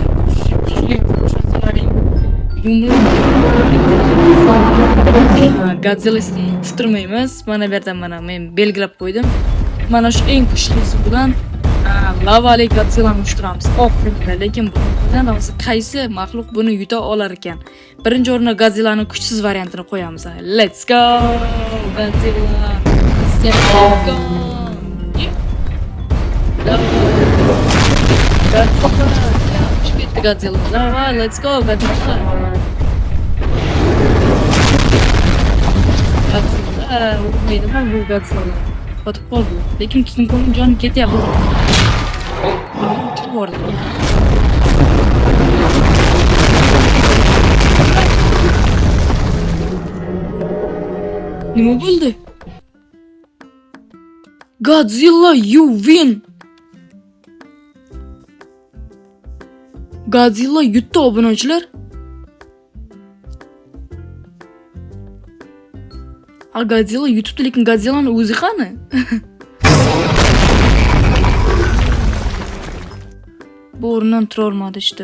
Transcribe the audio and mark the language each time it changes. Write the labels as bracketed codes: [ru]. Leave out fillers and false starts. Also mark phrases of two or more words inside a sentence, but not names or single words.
[uz] Godzillasini urushtirmaymiz. Mana bu yerdan men belgilab qo'ydim. Mana shu eng kuchlisi bilan lavali Godzillani urushtiramiz. Oxirida, lekin bundan hozir qaysi mahluq buni yuta olar ekan? Birinchi o'ringa Godzillaning kuchsiz variantini qo'yamiz. [en] Let's go Godzilla. Let's go. Godzilla. Давай, let's go, [uz] Godzilla. Godzilla, bu Godzilla. Qotib qoldi. Lekin King Kong joni ketyapti. Nima bo'ldi? [en] Godzilla, you win. [uz] Godzilla yutdi obunachilar. Godzilla yutibdi, lekin Godzillaning o'zi qani? Bu o'rnidan tura olmadi işte.